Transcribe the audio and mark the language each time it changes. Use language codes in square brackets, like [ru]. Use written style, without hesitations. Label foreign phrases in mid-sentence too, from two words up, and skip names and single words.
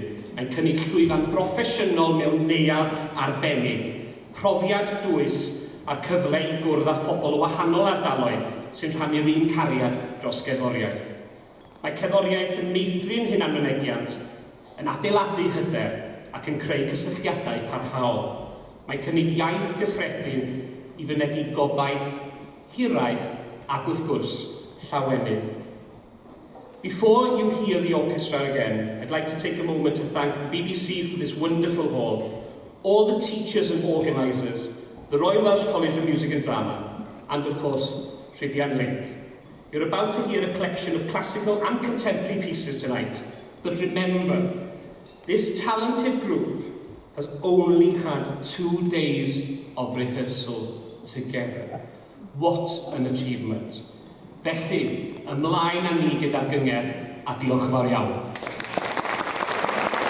[cy] Mae'n cynnig llwyfan broffesiynol mewn neuadd arbennig, profiad dwys a'r cyfle I gwrdd â phobl o wahanol ardaloedd sy'n rhannu'r un cariad dros gerddoriaeth. Mae cerddoriaeth yn meithrin hunanmynegiant, yn adeiladu hyder ac yn creu cysylltiadau parhaol. Mae'n cynnig iaith gyffredin I fynegu gobaith, hiraeth ac wrth gwrs, llawenydd. [en] Before you hear the orchestra again, I'd like to take a moment to thank the BBC for this wonderful hall, all the teachers and organisers, the Royal Welsh College of Music and Drama, and of course, Rhydian Lake. You're about to hear a collection of classical and contemporary pieces tonight, but remember, this talented group has only had 2 days of rehearsal together. What an achievement. [cy] Felly, ymlaen â ni gyda'r gyngor a diolch yn fawr iawn.